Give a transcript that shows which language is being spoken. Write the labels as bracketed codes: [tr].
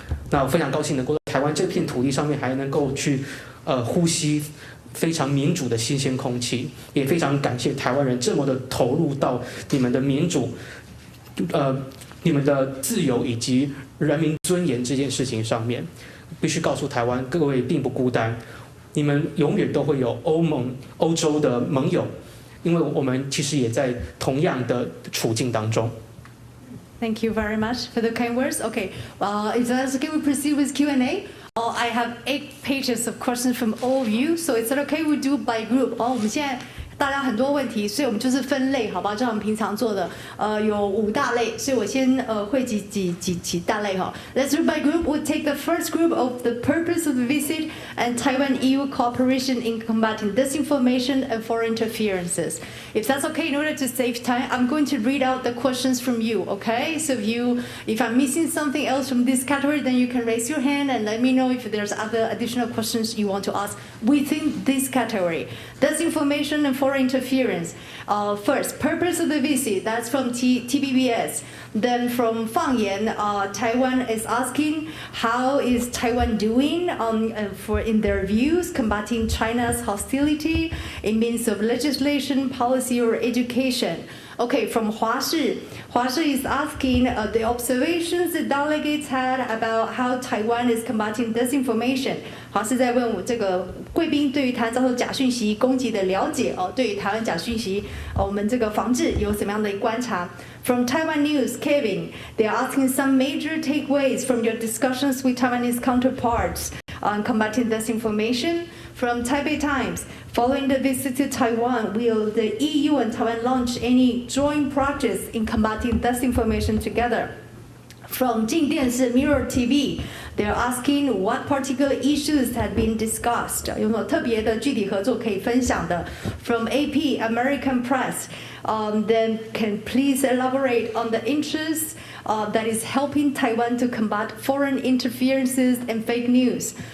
[zh] 那我非常高兴能够在台湾这片土地上面还能够去呼吸非常民主的新鲜空气，也非常感谢台湾人这么的投入到你们的民主、你们的自由以及人民尊严这件事情上面。必须告诉台湾各位并不孤单，你们永远都会有欧洲的盟友，因为我们其实也在同样的处境当中。 [en] Thank you very much for the kind words. Okay, if that's okay, we proceed with Q&A. I have 8 pages of questions from all of you, so is it okay we do by group? [zh] 我们现在大家很多问题，所以我们就是分类，好吧？就像我们平常做的，有5大类，所以我先汇集几大类哈。 [en] Let's do by group. We'll take the first group of the purpose of the visit and Taiwan-EU cooperation in combating disinformation and foreign interferences. If that's okay, in order to save time, I'm going to read out the questions from you. Okay? So if I'm missing something else from this category, then you can raise your hand and let me know if there's other additional questions you want to ask within this category. Disinformation and foreign interference. First, purpose of the visit, that's from TBBS. Then from Fang Yan, Taiwan is asking how is Taiwan doing in their views combating China's hostility in means of legislation, policy, or education. Okay, from Hua Shi is asking the observations the delegates had about how Taiwan is combating disinformation. [zh] 华是在问我这个贵宾对于台湾遭受假讯息攻击的了解哦，对于台湾假讯息我们这个防治有什么样的观察 ？ [en] From Taiwan News, Kevin, they are asking some major takeaways from your discussions with Taiwanese counterparts on combating disinformation. From Taipei Times, following the visit to Taiwan, will the EU and Taiwan launch any joint projects in combating disinformation together? From 静电视 Mirror TV, they're asking what particular issues had been discussed. [zh] 有没有特别的具体合作可以分享的 [en] From AP American Press, then can please elaborate on the interests that is helping Taiwan to combat foreign interferences and fake news.